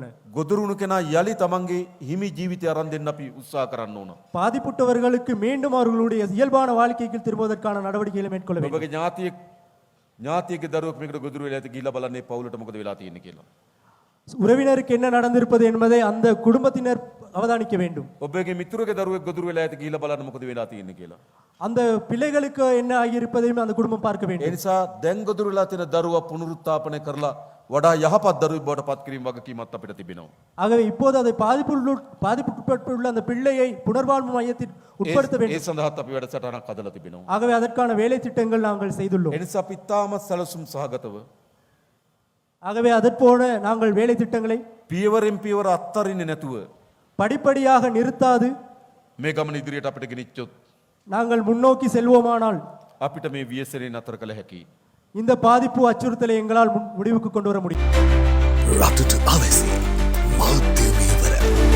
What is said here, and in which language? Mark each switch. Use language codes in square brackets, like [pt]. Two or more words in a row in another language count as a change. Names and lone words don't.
[si] ගොදුරු වුණු කෙනා යලි තමන්ගේ හිමි ජීවිතය අරන් දෙන්න අපි උත්සාහ කරන්න ඕන. [ta] பாதிப்புற்றவர்களுக்கு மீண்டும் அவர்களுடைய இயல்பான வாழ்க்கைக்கு திரும்புவதற்கான நடவடிக்கைகளை மேற்கொள்ள வேண்டும். [si] ඔබගේ ඥාතියෙක්ගේ දරුවෙක් මේකට ගොදුරු වෙලා ඇති ගිහිල්ලා බලන්නේ පවුලට මොකද වෙලා තියෙන්නේ කියලා. [ta] உறவினருக்கு என்ன நடந்திருப்பது என்பதை அந்த குடும்பத்தினர் அவதானிக்க வேண்டும். [si] ඔබගේ මිතුරගේ දරුවෙක් ගොදුරු වෙලා ඇති ගිහිල්ලා බලන්න මොකද වෙලා තියෙන්නේ කියලා. [ta] அந்த பிள்ளைகளுக்கு என்ன ஆகியிருப்பதையும் அந்த குடும்பம் பார்க்க [si] ඒ [ta] வேண்டும். [si] නිසා දැන් ගොදුරු වෙලා තියෙන දරුවා පුනරුත්ථාපනය කරලා වඩා යහපත් දරුවෙක් බවට පත් කිරීම වගකීමක් අපිට තිබෙනවා. [ta] ஆகவே இப்போது அதை பாதிப்புட்பட்டுள்ள அந்த பிள்ளையை புனர்வாழ்வு மையத்தில் உட்படுத்த [si] ඒ [ta] வேண்டும். [si] සඳහාත් අපි වැඩසටහනක් හදලා තිබෙනවා. [ta] ஆகவே அதற்கான வேலை திட்டங்கள் நாங்கள் செய்துள்ளோம். [si] ඒ නිසා අපි තාමත් සැලසුම් සහගතව [ta] ஆகவே அதற்போல நாங்கள் வேலை திட்டங்களை [si] පියවරෙන් පියවර අත්තරින්නේ නැතුව [ta] படிப்படியாக நிறுத்தாது [si] මේ ගමන ඉදිරියට අපිට ගෙනිච්චොත් [ta] நாங்கள் முன்னோக்கி செல்வோமானால் [si] අපිට මේ ව්‍යසනය නතර කළ හැකියි. [ta] இந்த பாதிப்பு அச்சுறுத்தலை எங்களால் முடிவுக்கு கொண்டு வர முடியும். [si] රටට අවැසි මාධ්‍යමය වර